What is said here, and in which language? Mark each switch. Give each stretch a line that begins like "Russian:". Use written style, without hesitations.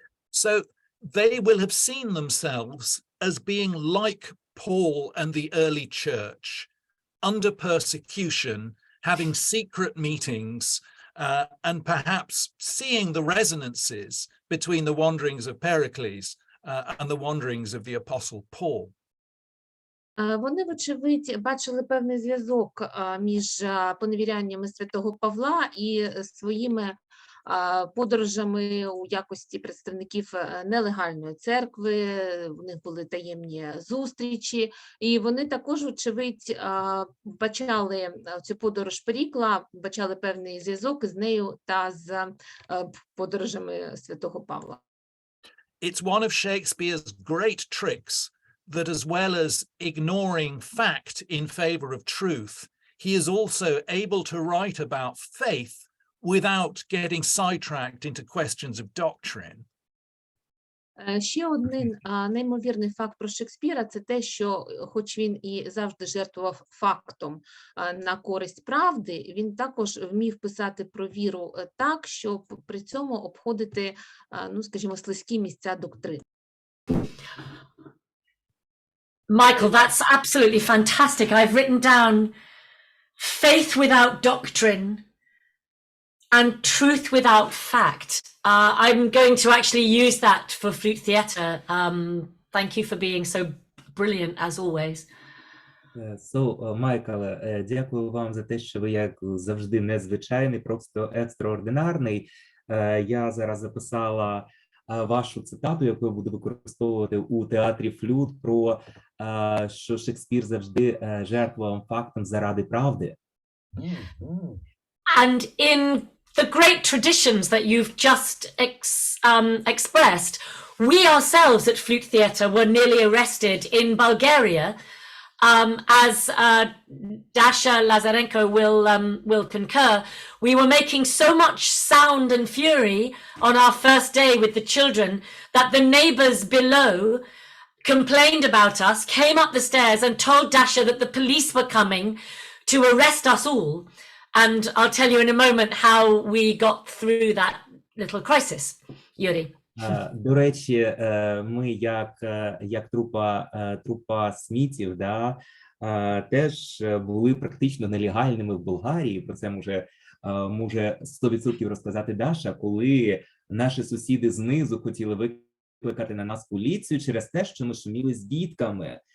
English: So they will have seen themselves as being like Paul and the early church, under persecution, having secret meetings, and perhaps seeing the resonances between the wanderings of Pericles and the wanderings of the Apostle Paul.
Ukrainian: Вони, вочевидь, бачили певний зв'язок між поневіряннями святого Павла і своїми подорожами у якості представників нелегальної церкви, в них були таємні зустрічі, і вони також, очевидь, бачали цю подорож Перікла, бачали певний зв'язок з нею та з подорожами святого Павла.
English: It's one of Shakespeare's great tricks that, as well as ignoring fact in favor of truth, he is also able to write about faith without getting sidetracked into questions of doctrine.
Ukrainian: Ще один неймовірний факт про Шекспіра – це те, що хоч він і завжди жертвував фактом на користь правди, він також вмів писати про віру так, щоб при цьому обходити, ну, скажімо, слизькі місця доктрин.
English: Michael, that's absolutely fantastic. I've written down faith without doctrine and truth without fact. I'm going to actually use that for Flute Theatre. Thank you for being so brilliant as always.
Ukrainian: Майкл, дякую вам за те, що ви, як завжди, незвичайний, просто екстраординарний. Я зараз записала вашу цитату, яку я буду використовувати у театрі Flute, про що Шекспір завжди жертвував фактом заради правди.
English: And in the great traditions that you've just expressed, we ourselves at Flute Theatre were nearly arrested in Bulgaria, as Dasha Lazarenko will concur. We were making so much sound and fury on our first day with the children that the neighbors below complained about us, came up the stairs and told Dasha that the police were coming to arrest us all. And I'll tell you in a moment how we got through that little crisis, Yuri.
Ukrainian: До речі, ми як трупа Смітів, да, теж були практично нелегальними в Болгарії. Про це може 100% розказати Даша, коли наші сусіди знизу хотіли викликати на нас поліцію через те, що ми шуміли з дітками.